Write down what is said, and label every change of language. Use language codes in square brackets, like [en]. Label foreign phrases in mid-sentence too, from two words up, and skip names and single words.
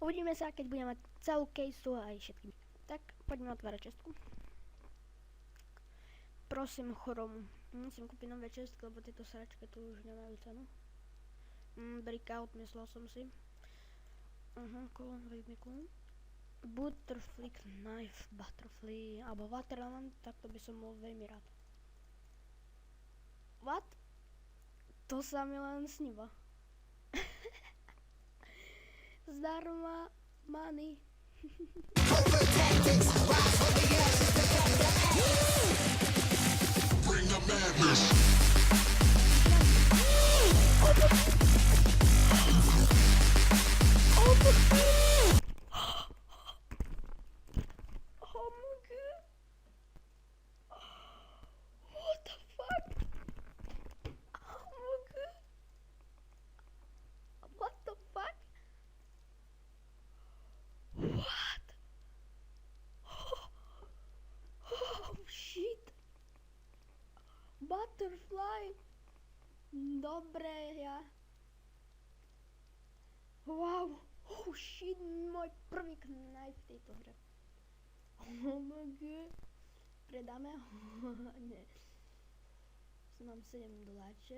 [sk] Uvidíme sa, keď budeme mať celú caseu a aj všetky. Tak, poďme otvárať čestku. Prosím chromu. Musím kúpiť nové čestky, lebo tieto sračky tu už nemajú cenu. Breakout, myslel som si. Veľmi cool. [en] Butterfly knife, butterfly, [sk] alebo watermelon, tak to by som bol veľmi rád. What? To sa mi len sníva. Zdarma money. [en] Bring the madness. What the fuck? What the fuck? What? Oh shit. Butterfly. [sk] Dobre, ja. Wow. [en] Oh shit, [sk] môj prvý knife v tejto hre. OMG. Predáme ho? Nie. Mám 7 doláče.